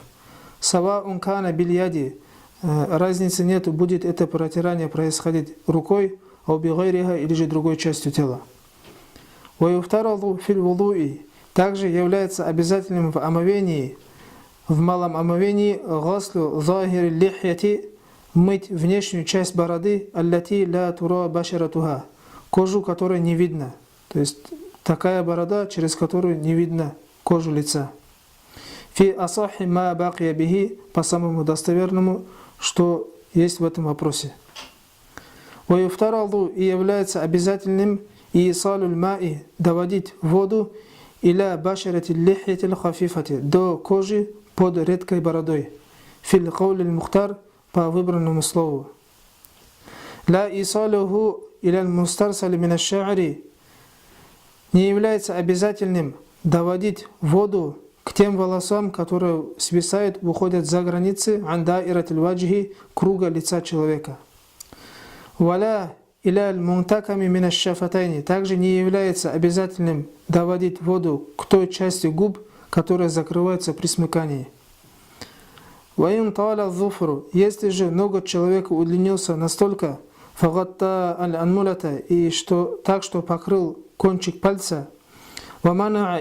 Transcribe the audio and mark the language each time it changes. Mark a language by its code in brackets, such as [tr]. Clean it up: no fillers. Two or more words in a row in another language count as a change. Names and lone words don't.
[ar] سواء أكان باليد, [ru] разницы нету, будет это протирание происходить рукой, или же другой частью тела. Также является обязательным в омовении, в малом омовении, [ar] غسل ظاهر اللحية, [ru] мыть внешнюю часть бороды, [ar] التي لا ترى بشرتها, [ru] кожу которой не видно, то есть такая борода, через которую не видно кожу лица. [ar] في أصح ما بقي به, [ru] по самому достоверному, что есть в этом вопросе. И является обязательным [ar] إيصال الماء, [ru] доводить воду [ar] إلى بشرة اللحية الخفيفة, [ru] до кожи под редкой бородой. [ar] في القول المختار, [ru] по выбранному слову. [ar] لا إيصاله إلى المسترسل من الشعر, [ru] не является обязательным доводить воду к тем волосам, которые свисают, выходят за границы [ar] عن دائرة الوجه, [ru] круга лица человека. [ar] ولا إلى المنطبق من الشفتين, [ru] также не является обязательным доводить воду к той части губ, которая закрывается при смыкании. [ar] وإن طال ظفره, [ru] если же ноготь человека удлинился настолько, [ar] فغطى الأنملة, [ru] и что так, что покрыл кончик пальца, вамана,